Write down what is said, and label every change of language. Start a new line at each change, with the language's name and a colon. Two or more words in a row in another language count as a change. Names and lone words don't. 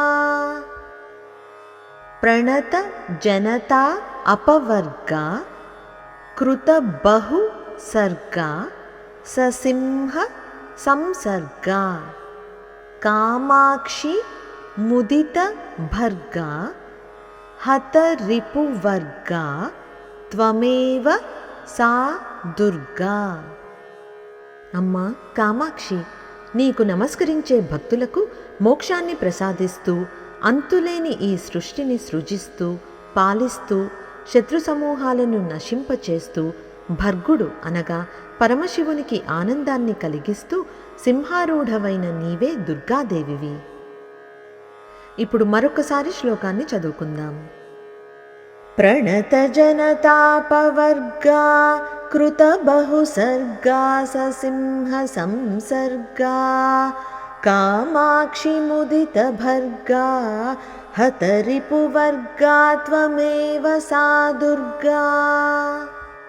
Sanskrit: प्रणतजनता अपवर्गा कृतबहुसर्गा ससिंह संसर्गा कामाक्षि मुदितभर्गा हतरिपुवर्गा त्वमेव सा దుర్గా।
Telugu: అమ్మా కామాక్షి, నీకు నమస్కరించే భక్తులకు మోక్షాన్ని ప్రసాదిస్తూ అంతులేని ఈ సృష్టిని సృజిస్తూ పాలిస్తూ శత్రు సమూహాలను నశింపచేస్తూ భర్గుడు అనగా పరమశివునికి ఆనందాన్ని కలిగిస్తూ సింహారూఢవైన నీవే దుర్గాదేవివి। ఇప్పుడు మరొకసారి శ్లోకాన్ని చదువుకుందాం।
Sanskrit: प्रणतजनतापवर्गा कृतबहुसर्गा ससिंहसंसर्गा कामाक्षि मुदितभर्गा हतरिपुवर्गा त्वमेव सा दुर्गा।